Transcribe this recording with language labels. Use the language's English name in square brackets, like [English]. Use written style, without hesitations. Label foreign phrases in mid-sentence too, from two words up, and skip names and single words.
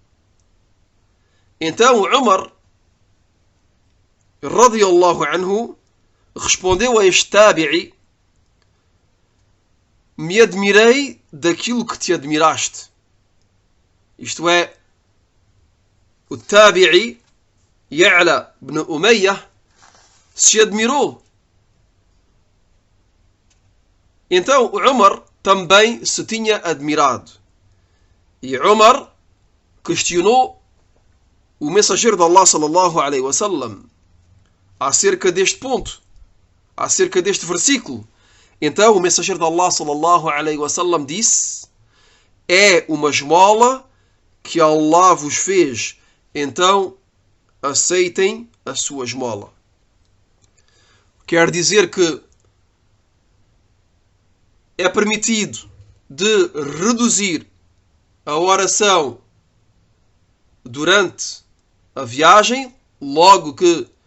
[Portuguese] Então Umar [Arabic] رضي الله عنه [Portuguese] respondeu a este tabi'i: me admirei daquilo que te admiraste. Isto é, o tabi'i Ya'la ibn Umayyah se admirou. Então o Umar também se tinha admirado. E Umar questionou o mensageiro de Allah [Arabic] صلى الله عليه وسلم [Portuguese] acerca deste ponto, acerca deste versículo. Então o mensageiro de Allah [Arabic] صلى الله عليه وسلم [Portuguese] disse: é uma esmola que Allah vos fez, então aceitem a sua esmola. Quer dizer que é permitido de reduzir a oração durante a viagem, logo que